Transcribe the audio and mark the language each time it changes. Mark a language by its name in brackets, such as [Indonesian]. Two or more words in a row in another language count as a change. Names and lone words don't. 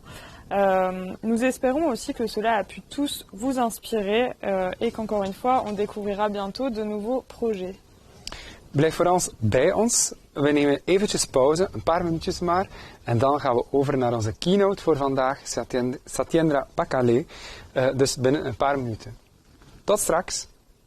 [French] Nous espérons aussi que cela a pu tous vous inspirer et qu'encore une fois, on découvrira bientôt de nouveaux projets. [Dutch] Blijf voor ons bij ons. We nemen eventjes pauze, een paar minuutjes maar. En dan gaan we over naar onze keynote voor vandaag, Satyendra Pakale. Dus binnen een paar minuten. Tot straks!